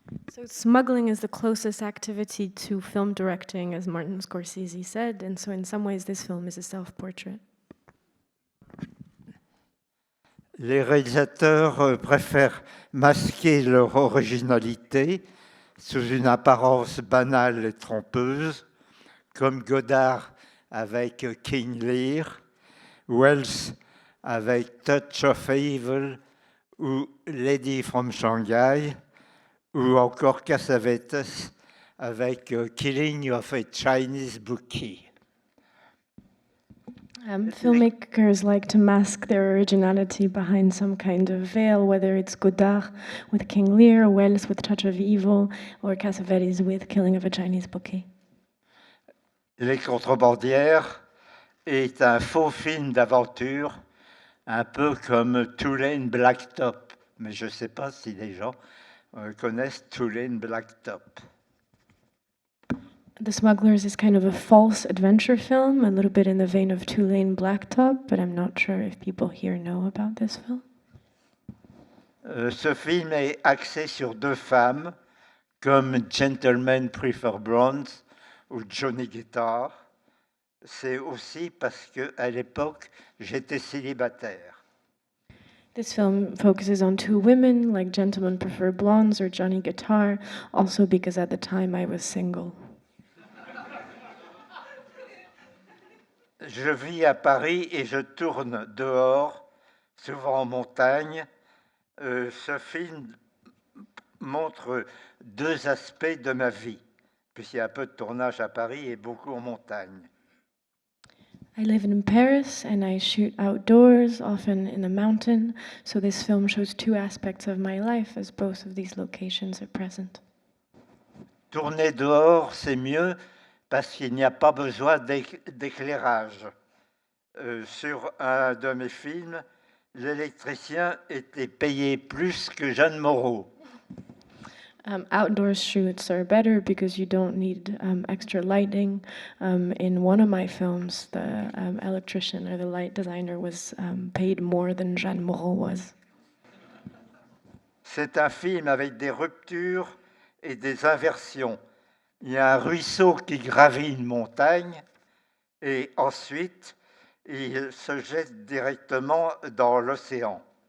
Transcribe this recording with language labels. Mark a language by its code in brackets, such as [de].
[en] So smuggling is the closest activity to film directing, as Martin Scorsese said, and so in some ways this film is a self-portrait. [fr] Les réalisateurs préfèrent masquer leur originalité sous une apparence banale et trompeuse, comme Godard avec King Lear, Wells avec Touch of Evil ou Lady from Shanghai, ou encore Cassavetes avec Killing of a Chinese Bookie. [en] Filmmakers like to mask their originality behind some kind of veil, whether it's Godard with King Lear, Wells with Touch of Evil, or Cassavetes with Killing of a Chinese Bookie. [fr] Les Contrebandières est un faux film d'aventure, un peu comme Tulane Blacktop. Mais je ne sais pas si les gens connaissent Tulane Blacktop. [en] The Smugglers is kind of a false adventure film, a little bit in the vein of Tulane Blacktop, but I'm not sure if people here know about this film. [fr] Ce film est axé sur 2 femmes, comme Gentlemen Prefer Blondes ou Johnny Guitar. C'est aussi parce qu'à l'époque, j'étais célibataire. [en] This film focuses on two women, like Gentlemen Prefer Blondes or Johnny Guitar, also because at the time I was single. [fr] Je vis à Paris et je tourne dehors, souvent en montagne. Ce film montre deux aspects de ma vie, puisqu'il y a un peu de tournage à Paris et beaucoup en montagne. [en] I live in Paris and I shoot outdoors, often in the mountain, so this film shows two aspects of my life as both of these locations are present. [fr] Tourner dehors, c'est mieux parce qu'il n'y a pas besoin d'éclairage. Sur un de mes films, l'électricien était payé plus que Jeanne Moreau. [en] Outdoor shoots are better because you don't need extra lighting. In one of my films, the electrician or the light designer was paid more than Jeanne Moreau was. [fr] C'est un film avec des ruptures et des inversions. Il y a un ruisseau qui gravit une montagne et ensuite il se jette directement dans l'océan.